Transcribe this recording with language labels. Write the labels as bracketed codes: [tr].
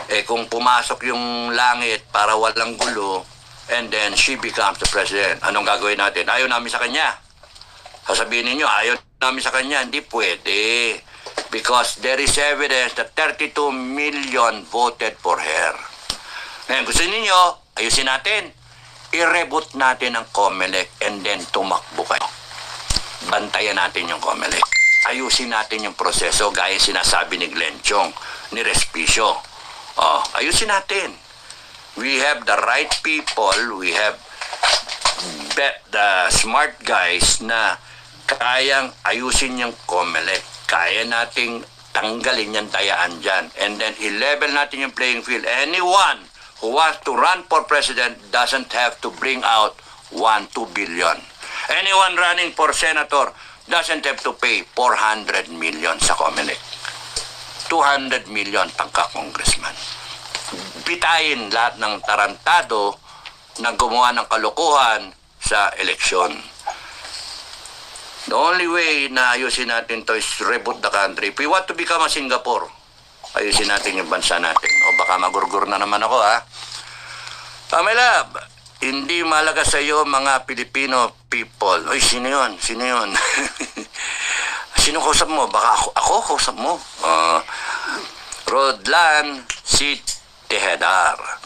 [tl] Kung pumasok yung langit para walang gulo, [en] and then she becomes the president, [tl] anong gagawin natin? Ayaw namin sa kanya. Sasabihin ninyo, ayaw namin sa kanya. Hindi pwede. [en] Because there is evidence that 32 million voted for her. [tl] Ngayon, gusto ninyo, ayusin natin. I-reboot natin ang COMELEC and then tumakbo kayo. Bantayan natin yung COMELEC. Ayusin natin yung proseso gaya sinasabi ni Glenn Chong, ni Respicio. Ayusin natin. [en] We have the right people, we have the smart guys [tl] na kayang ayusin yung COMELEC. Kaya nating tanggalin yung dayaan dyan. And then i-level natin yung playing field. [en] Anyone who wants to run for president doesn't have to bring out 2 billion. Anyone running for senator doesn't have to pay 400 million sa COMELEC. [tl] 200 million pagka-congressman. Bitayin lahat ng tarantado na gumawa ng kalukuhan sa eleksyon. [en] The only way [tl] na ayusin natin to [en] is reboot the country. If we want to become a Singapore, [tl] ayusin natin yung bansa natin. O baka magurgur na naman ako, ha? Pamela, hindi malaga sa iyo mga Filipino people. Oy, sino yun? Sino yun? Sino kausap mo? Baka ako kausap mo? Rodlan si Tehedar.